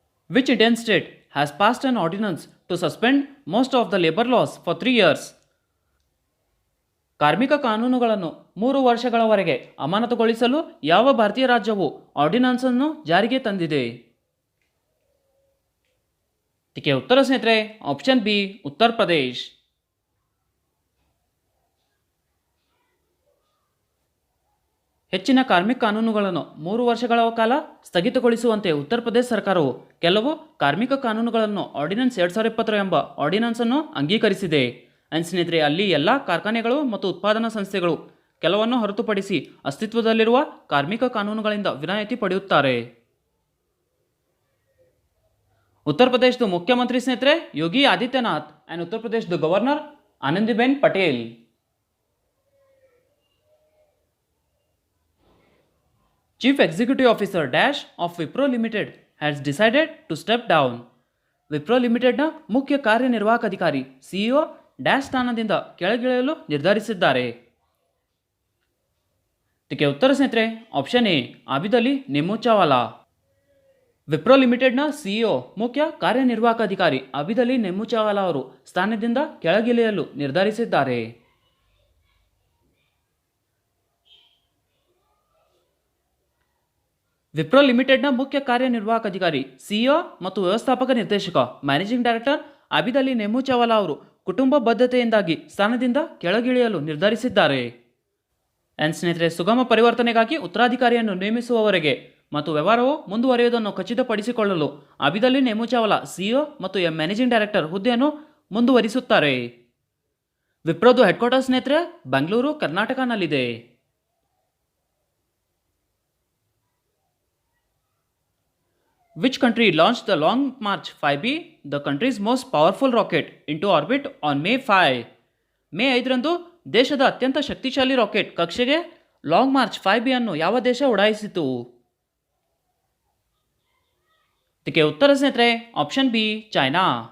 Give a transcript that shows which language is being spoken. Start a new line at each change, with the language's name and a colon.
English: Which Indian state has passed an ordinance to suspend most of the labor laws for 3 years?
Kannada: ಕಾರ್ಮಿಕ ಕಾನೂನುಗಳನ್ನು 3 ವರ್ಷಗಳವರೆಗೆ ಅಮಾನತುಗೊಳಿಸಲು ಯಾವ ಭಾರತೀಯ ರಾಜ್ಯವು ಆರ್ಡಿನೆನ್ಸ್ ಅನ್ನು ಜಾರಿಗೆ ತಂದಿದೆ? ಇದಕ್ಕೆ ಉತ್ತರ ಸ್ನೇಹಿತರೆ ಆಪ್ಷನ್ ಬಿ, ಉತ್ತರ ಪ್ರದೇಶ್. ಹೆಚ್ಚಿನ ಕಾರ್ಮಿಕ ಕಾನೂನುಗಳನ್ನು 3 ವರ್ಷಗಳ ಕಾಲ ಸ್ಥಗಿತಗೊಳಿಸುವಂತೆ ಉತ್ತರ ಪ್ರದೇಶ ಸರ್ಕಾರವು ಕೆಲವು ಕಾರ್ಮಿಕ ಕಾನೂನುಗಳನ್ನು ಆರ್ಡಿನೆನ್ಸ್ 2020 ಎಂಬ ಆರ್ಡಿನೆನ್ಸ್ ಅನ್ನು ಅಂಗೀಕರಿಸಿದೆ. ಆ್ಯಂಡ್ ಸ್ನೇಹಿತರೆ, ಅಲ್ಲಿ ಎಲ್ಲ ಕಾರ್ಖಾನೆಗಳು ಮತ್ತು ಉತ್ಪಾದನಾ ಸಂಸ್ಥೆಗಳು ಕೆಲವನ್ನು ಹೊರತುಪಡಿಸಿ ಅಸ್ತಿತ್ವದಲ್ಲಿರುವ ಕಾರ್ಮಿಕ ಕಾನೂನುಗಳಿಂದ ವಿನಾಯಿತಿ ಪಡೆಯುತ್ತಾರೆ. ಉತ್ತರ ಪ್ರದೇಶದ ಮುಖ್ಯಮಂತ್ರಿ ಸ್ನೇಹಿತರೆ ಯೋಗಿ ಆದಿತ್ಯನಾಥ್ ಆ್ಯಂಡ್ ಉತ್ತರ ಪ್ರದೇಶದ governor Anandiben Patel.
English: Chief Executive Officer Dash of Wipro Limited has decided to step down.
Kannada: Wipro ಲಿಮಿಟೆಡ್ನ ಮುಖ್ಯ ಕಾರ್ಯನಿರ್ವಾಹಕ ಅಧಿಕಾರಿ CEO ಡ್ಯಾಶ್ ಸ್ಥಾನದಿಂದ ಕೆಳಗಿಳಿಯಲು ನಿರ್ಧರಿಸಿದ್ದಾರೆ. ಇದಕ್ಕೆ ಉತ್ತರ ಸ್ನೇಹಿತರೆ ಆಪ್ಷನ್ ಎ, ಆಬಿದ್ ಅಲಿ ನೆಮ್ಮುಚಾವಾಲಾ. ವಿಪ್ರೋ ಲಿಮಿಟೆಡ್ನ CEO ಮುಖ್ಯ ಕಾರ್ಯನಿರ್ವಾಹಕ ಅಧಿಕಾರಿ ಆಬಿದ್ ಅಲಿ ನೆಮ್ಮುಚಾವಾಲಾ ಅವರು ಸ್ಥಾನದಿಂದ ಕೆಳಗಿಳಿಯಲು ನಿರ್ಧರಿಸಿದ್ದಾರೆ. ವಿಪ್ರೋ ಲಿಮಿಟೆಡ್ನ ಮುಖ್ಯ ಕಾರ್ಯನಿರ್ವಾಹಕ ಅಧಿಕಾರಿ CEO ಮತ್ತು ವ್ಯವಸ್ಥಾಪಕ ನಿರ್ದೇಶಕ ಮ್ಯಾನೇಜಿಂಗ್ ಡೈರೆಕ್ಟರ್ ಆಬಿದ್ ಅಲಿ ನೆಮ್ಮುಚಾವಾಲಾ ಅವರು ಕುಟುಂಬ ಬದ್ಧತೆಯಿಂದಾಗಿ ಸ್ಥಾನದಿಂದ ಕೆಳಗಿಳಿಯಲು ನಿರ್ಧರಿಸಿದ್ದಾರೆ. ಆ್ಯಂಡ್ ಸ್ನೇಹಿತರೆ, ಸುಗಮ ಪರಿವರ್ತನೆಗಾಗಿ ಉತ್ತರಾಧಿಕಾರಿಯನ್ನು ನೇಮಿಸುವವರೆಗೆ ಮತ್ತು ವ್ಯವಹಾರವು ಮುಂದುವರಿಯುವುದನ್ನು ಖಚಿತಪಡಿಸಿಕೊಳ್ಳಲು ಆಬಿದ್ ಅಲಿ ನೆಮ್ಮುಚಾವಾಲಾ CEO ಮತ್ತು ಮ್ಯಾನೇಜಿಂಗ್ ಡೈರೆಕ್ಟರ್ ಹುದ್ದೆಯನ್ನು ಮುಂದುವರಿಸುತ್ತಾರೆ. ವಿಪ್ರೋದು ಹೆಡ್ಕ್ವಾರ್ಟರ್ಸ್ ಸ್ನೇಹಿತರೆ Bengaluru, ಕರ್ನಾಟಕನಲ್ಲಿದೆ.
English: Which country launched the Long March 5B, the country's most powerful rocket, into orbit on May 5?
Kannada: May 5 ರಂದು ದೇಶದ ಅತ್ಯಂತ ಶಕ್ತಿಶಾಲಿ ರಾಕೆಟ್ ಕಕ್ಷೆಗೆ ಲಾಂಗ್ ಮಾರ್ಚ್ 5B ಅನ್ನು ಯಾವ ದೇಶ ಉಡಾಯಿಸಿತು? ಇದಕ್ಕೆ ಉತ್ತರ ಸ್ನೇಹಿತರೆ ಆಪ್ಷನ್ ಬಿ, ಚೈನಾ.